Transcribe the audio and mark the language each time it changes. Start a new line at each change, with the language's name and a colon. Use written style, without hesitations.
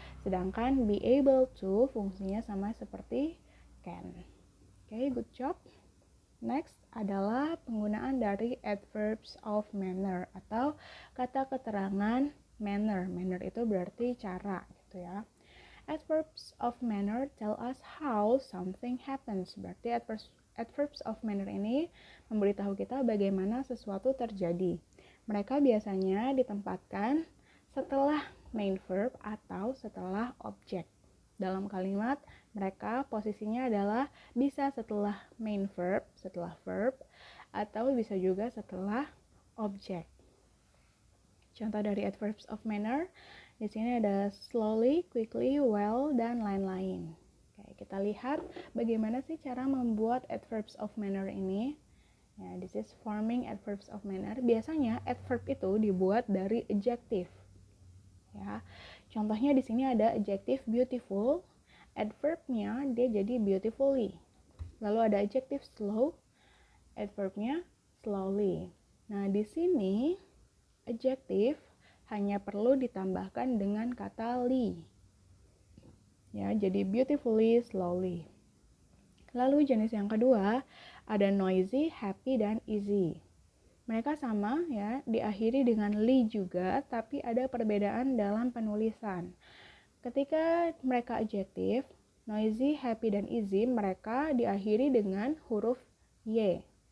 Indonesian: Sedangkan be able to fungsinya sama seperti can. Oke, good job. Next adalah penggunaan dari adverbs of manner atau kata keterangan manner. Manner itu berarti cara gitu ya.
English: Adverbs of manner tell us how something happens.
Indonesian: Berarti adverbs of manner ini memberitahu kita bagaimana sesuatu terjadi. Mereka biasanya ditempatkan setelah main verb atau setelah objek. Dalam kalimat, mereka posisinya adalah bisa setelah main verb, setelah verb, atau bisa juga setelah objek. Contoh dari adverbs of manner, di sini ada slowly, quickly, well, dan lain-lain. Oke, kita lihat bagaimana sih cara membuat adverbs of manner ini.
English: Ya, this is forming adverbs of manner.
Indonesian: Biasanya adverb itu dibuat dari adjective. Ya, contohnya di sini ada adjective beautiful. Adverbnya dia jadi beautifully. Lalu ada adjective slow. Adverbnya slowly. Nah, di sini adjective hanya perlu ditambahkan dengan kata li. Ya, jadi beautifully, slowly. Lalu jenis yang kedua ada noisy, happy, dan easy. Mereka sama ya, diakhiri dengan li juga, tapi ada perbedaan dalam penulisan. Ketika mereka adjektif, noisy, happy, dan easy, mereka diakhiri dengan huruf y.